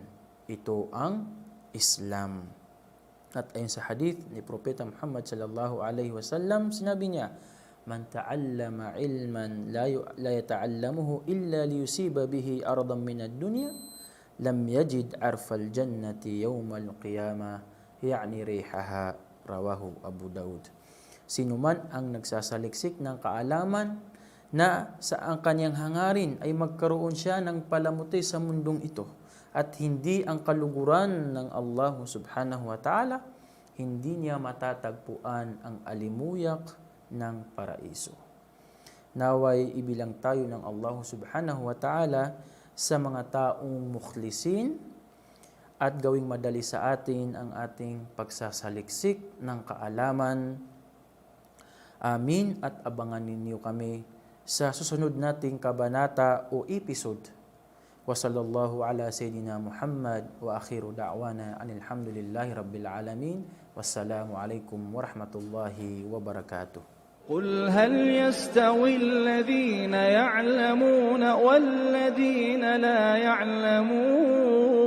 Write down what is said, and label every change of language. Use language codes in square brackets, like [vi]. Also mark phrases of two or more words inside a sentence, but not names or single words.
[tl] Ito ang Islam. At ayon sa hadith ni Propeta Muhammad [ar] صلى الله عليه وسلم, [tl] sinabi niya, [ar] من تعلم علما لا يتعلمه إلا ليصيب به عرضا من الدنيا لم يجد عرف الجنة يوم القيامة يعني ريحها رواه أبو داود. [tl] Sino man ang nagsasaliksik ng kaalaman na sa ang kanyang hangarin ay magkaroon siya ng palamuti sa mundong ito at hindi ang kaluguran ng Allah [ar] سبحانه وتعالى, [tl] hindi niya matatagpuan ang alimuyak ng paraiso. Naway ibilang tayo ng Allah [ar] سبحانه وتعالى [tl] sa mga taong mukhlisin at gawing madali sa atin ang ating pagsasaliksik ng kaalaman. Amin, at abangan ninyo kami sa susunod nating kabanata o episode. [ar] وصلى الله على سيدنا محمد وآخر دعوانا الحمد لله رب العالمين. والسلام عليكم ورحمة الله وبركاته. قل هل يستوي الذين يعلمون والذين لا يعلمون